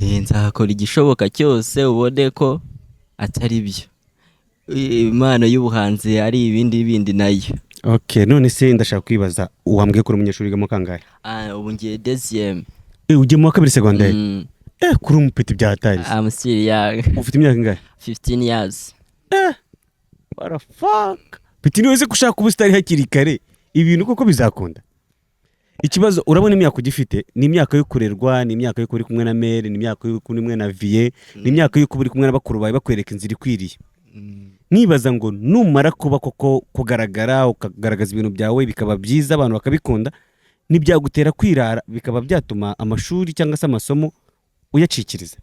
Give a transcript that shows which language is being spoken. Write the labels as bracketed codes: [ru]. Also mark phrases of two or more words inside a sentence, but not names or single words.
[rw] Eh, nzakora igishoboka cyose ubone ko atari byo. I-, impano y'ubuhanzi ari ibindi bindi nayo." Ok, none se ndashaka kwibaza, wambwiye ko uri umunyeshuri wiga mu kangahe? Ah, ubu ngiye deuxième. Eh, ugiye mu wa kabiri secondaire? Mm. Eh, kuri umupeti bya hatari. [en] I'm still young. [rw] Ufite imyaka ingahe? [en] Fifteen years. Eh, what the fuck? [rw] Peti, niwe uzi ko ushaka kuba usitari hakiri kare. Ibintu koko bizakunda? Ikibazo, urabona imyaka ugifite, ni imyaka yo kurerwa, ni imyaka yo kuba uri kumwe na Mere, ni imyaka yo kuba uri kumwe na Vie, ni Mm. imyaka yo kuba uri kumwe na bakuru bawe bakwereka inzira ikwiriye. Mm. Nibaza ngo numara kuba koko kugaragara, ukagaragaza ibintu byawe, bikaba byiza, abantu bakabikunda, ntibyagutera kwirara, bikaba byatuma amashuri cyangwa se amasomo uyacikiriza?